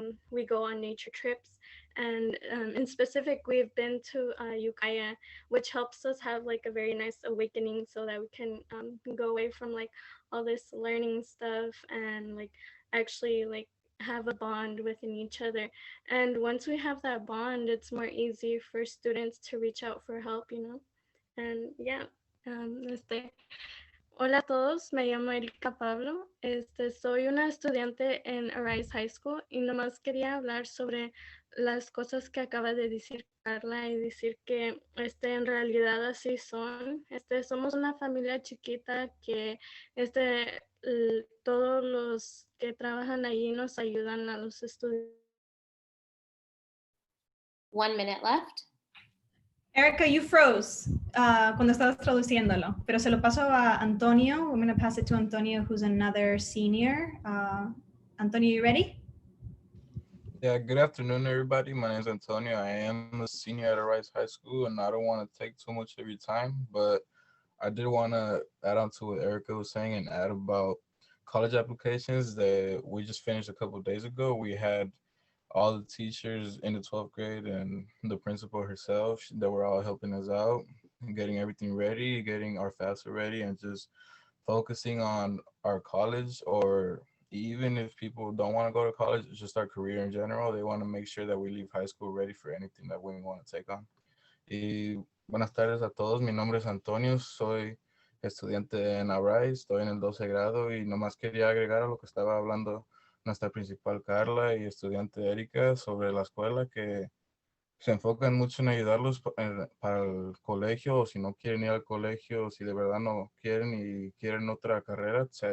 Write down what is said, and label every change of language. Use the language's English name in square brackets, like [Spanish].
[English] We go on nature trips, and in specific, we've been to Ukiah, which helps us have a very nice awakening so that we can go away from all this learning stuff and actually have a bond within each other. And once we have that bond, it's more easy for students to reach out for help, And yeah, [Spanish] hola a todos, me llamo Erika Pablo. Soy una estudiante en Arise High School y nomás quería hablar sobre las cosas que acaba de decir Carla y decir que en realidad así son. Somos una familia chiquita que todos los que trabajan allí nos ayudan a los estudiantes. [English] 1 minute left. [Spanish] Erica, [English] you froze [Spanish] cuando estabas traduciéndolo, pero se lo paso a Antonio. [English] I'm going to pass it to Antonio, who's another senior. Antonio, you ready? Yeah, good afternoon, everybody. My name is Antonio. I am a senior at Arise High School, and I don't want to take too much of your time, but I did want to add on to what Erica was saying and add about college applications that we just finished a couple of days ago. We had all the teachers in the 12th grade and the principal herself that were all helping us out, getting everything ready, getting our FAFSA ready, and just focusing on our college, or even if people don't want to go to college, it's just our career in general. They want to make sure that we leave high school ready for anything that we want to take on. [Spanish] Y buenas tardes a todos. Mi nombre es Antonio. Soy estudiante en Arise. Estoy en el 12 grado y nomás quería agregar a lo que estaba hablando nuestra principal Carla y estudiante Erika sobre la escuela, que se enfocan mucho en ayudarlos para el colegio, o si no quieren ir al colegio, o si de verdad no quieren y quieren otra carrera,